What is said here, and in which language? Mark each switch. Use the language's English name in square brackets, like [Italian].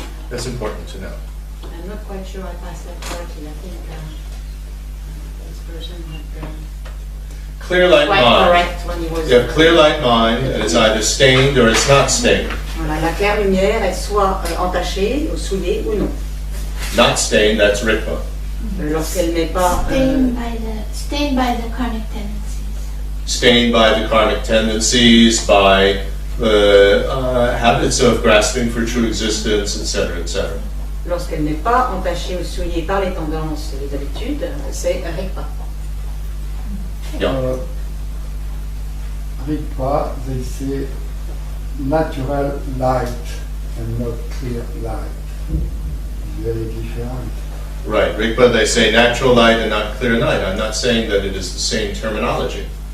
[English] That's important to know. I'm not quite sure I passed that correctly. I think this person had Clear light quite mind. correct when he was. You have clear light mind, and it's either stained or it's not stained. [French] Voilà, la claire lumière est soit entachée, ou souillée ou non. [English] Not stained, that's Rigpa. [French] Lorsqu'elle n'est pas [English] Stained by the karmic tendencies. Stained by the karmic tendencies, by the habits of grasping for true existence, etc., etc. [French] lorsqu'elle n'est pas entachée ou souillée par les tendances et les habitudes, c'est Rigpa. [English] Yeah. Rigpa, they say natural light and not clear light. Very different. Right, Rigpa, they say natural light and not clear light. I'm not saying that it is the same terminology.